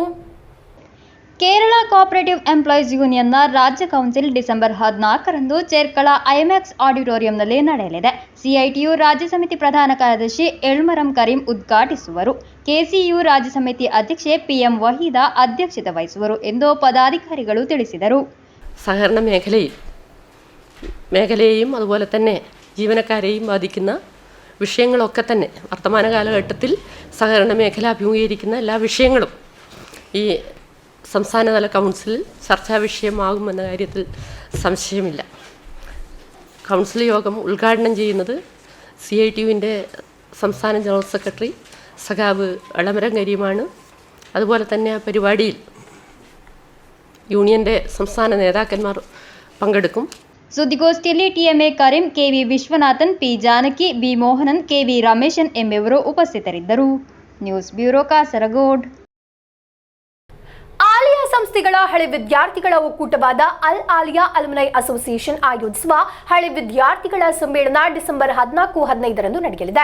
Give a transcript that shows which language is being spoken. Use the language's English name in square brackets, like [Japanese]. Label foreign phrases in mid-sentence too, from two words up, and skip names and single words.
[Kannada] ಕೇರಳ ಕೋಆಪರೇಟಿವ್ ಎಂಪ್ಲಾಯೀಸ್ ಯೂನಿಯನ್ನ ರಾಜ್ಯ ಕೌನ್ಸಿಲ್ ಡಿಸೆಂಬರ್ 14ರಂದು ಚೆರ್ಕಳ ಐಮ್ಯಾಕ್ಸ್ ಆಡಿಟೋರಿಯಂನಲ್ಲಿ ನಡೆಯಲಿದೆ. ಸಿಐಟಿಯು ರಾಜ್ಯ ಸಮಿತಿ ಪ್ರಧಾನ ಕಾರ್ಯದರ್ಶಿ ಎಳ್ಮರಂ ಕರೀಂ ಉದ್ಘಾಟಿಸುವರು. ಕೆಸಿಯು ರಾಜ್ಯ ಸಮಿತಿ ಅಧ್ಯಕ್ಷೆ ಪಿಎಂ ವಹೀದಾ ಅಧ್ಯಕ್ಷತೆ ವಹಿಸುವರು ಎಂದು ಪದಾಧಿಕಾರಿಗಳು ತಿಳಿಸಿದರು. [Malayalam] സഹകരണ മേഖലയെയും അതുപോലെ തന്നെ ജീവനക്കാരെയും ബാധിക്കുന്ന വിഷയങ്ങളൊക്കെ തന്നെ വർത്തമാന കാലഘട്ടത്തിൽ സഹകരണ മേഖല അഭിമുഖീകരിക്കുന്ന എല്ലാ വിഷയങ്ങളും ഈ സംസ്ഥാനതല കൗൺസിലിൽ ചർച്ചാ വിഷയമാകുമെന്ന കാര്യത്തിൽ സംശയമില്ല. കൗൺസിൽ യോഗം ഉദ്ഘാടനം ചെയ്യുന്നത് CITUവിൻ്റെ സംസ്ഥാന ജനറൽ സെക്രട്ടറി സഖാവ് എളമരം കരീമാണ്. അതുപോലെ തന്നെ ആ പരിപാടിയിൽ യൂണിയൻ്റെ സംസ്ഥാന നേതാക്കന്മാർ പങ്കെടുക്കും. [Kannada] ಸುದ್ದಿಗೋಷ್ಠಿಯಲ್ಲಿ ಟಿಎಂಎ ಕರೀಂ, ಕೆವಿ ವಿಶ್ವನಾಥನ್, ಪಿ ಜಾನಕಿ, ಬಿ ಮೋಹನನ್, ಕೆವಿ ರಮೇಶನ್ ಎಂಬುವರು ಉಪಸ್ಥಿತರಿದ್ದರು. ನ್ಯೂಸ್ ಬ್ಯೂರೋ, ಕಾಸರಗೋಡ್. ಆಲಿಯಾ ಸಂಸ್ಥೆಗಳ ಹಳೆ ವಿದ್ಯಾರ್ಥಿಗಳ ಒಕ್ಕೂಟವಾದ ಅಲ್ ಆಲಿಯಾ ಅಲ್ಯುಮಿನಿ ಅಸೋಸಿಯೇಷನ್ ಆಯೋಜಿಸುವ ಹಳೆ ವಿದ್ಯಾರ್ಥಿಗಳ ಸಮ್ಮೇಳನ ಡಿಸೆಂಬರ್ 14-15ರಂದು ನಡೆಯಲಿದೆ.